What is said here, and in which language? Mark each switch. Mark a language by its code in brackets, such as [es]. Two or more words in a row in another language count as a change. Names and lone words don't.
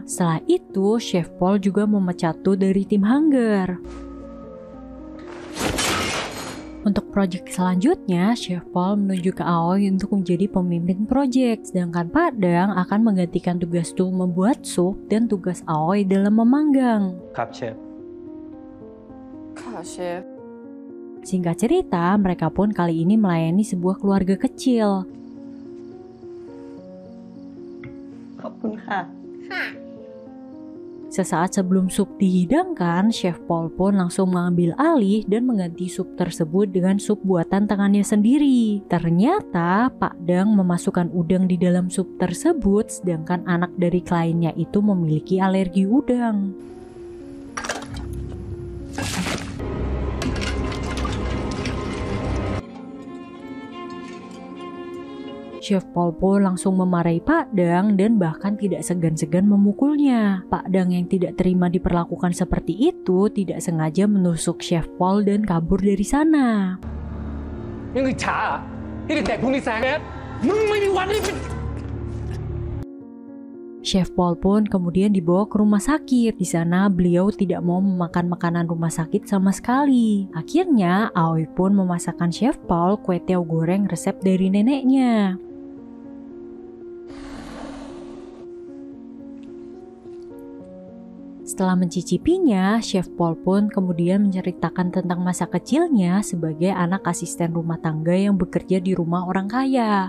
[id] Setelah itu, Chef Paul juga memecat Tu dari tim Hunger. Untuk proyek selanjutnya, Chef Paul menunjuk ke Aoi untuk menjadi pemimpin proyek, sedangkan Padang akan menggantikan tugas Tu membuat sup dan tugas Aoi dalam memanggang. [th] ครับเชฟ ค่ะเชฟ [id] Singkat cerita, mereka pun kali ini melayani sebuah keluarga kecil. [th] ขอบคุณค่ะ [id] Sesaat sebelum sup dihidangkan, Chef Paul pun langsung mengambil alih dan mengganti sup tersebut dengan sup buatan tangannya sendiri. Ternyata Pak Dang memasukkan udang di dalam sup tersebut, sedangkan anak dari kliennya itu memiliki alergi udang. Chef Paul pun langsung memarahi Pak Dang dan bahkan tidak segan-segan memukulnya. Pak Dang yang tidak terima diperlakukan seperti itu tidak sengaja menusuk Chef Paul dan kabur dari sana. [th] ยังอิจฉาที่เด็กๆพวกนี้แซงแอดมึงไม่มีวันได้เป็น [id] Chef Paul pun kemudian dibawa ke rumah sakit. Di sana beliau tidak mau memakan makanan rumah sakit sama sekali. Akhirnya Aoi pun memasakkan Chef Paul kue tiaw goreng resep dari neneknya. Setelah mencicipinya, Chef Paul pun kemudian menceritakan tentang masa kecilnya sebagai anak asisten rumah tangga yang bekerja di rumah orang kaya.